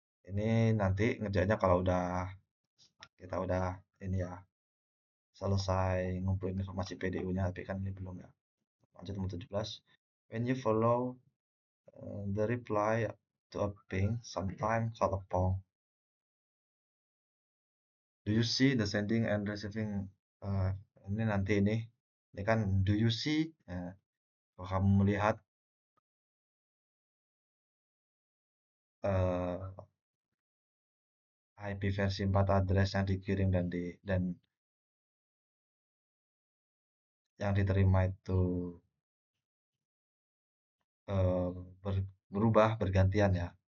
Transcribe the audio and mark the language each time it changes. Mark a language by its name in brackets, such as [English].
[Indonesian] Ini nanti ngerjainnya kalau udah kita udah ini ya selesai ngumpulin informasi PDU-nya, tapi kan ini belum ya. Lanjut nomor 17. [English] When you follow the reply to a ping, sometime called a pong. Do you see the sending and receiving? [Indonesian] uh, ini nanti ini kan [English] do you see? [Indonesian] Kalau kamu melihat IP versi 4 address yang dikirim dan yang diterima itu eh, berubah bergantian ya.